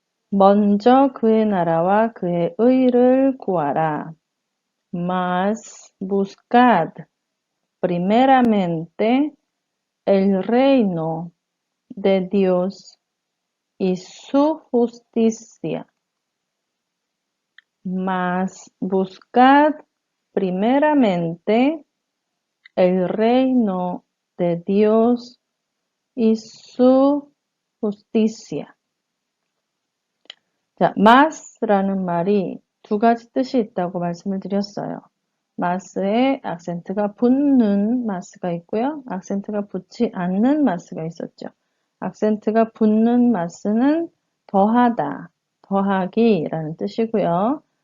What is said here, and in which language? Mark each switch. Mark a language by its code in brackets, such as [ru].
[ko] 먼저 그의 나라와 그의 의를 구하라. [es] Mas buscad primeramente el reino de Dios y su justicia. Mas buscad primeramente el reino de Dios y su justicia. [ko] 자, mas라는 말이 두 가지 뜻이 있다고 말씀을 드렸어요. mas에 악센트가 붙는 mas가 있고요. 악센트가 붙지 않는 mas가 있었죠. 악센트가 붙는 mas는 더하다, 더하기라는 뜻이고요.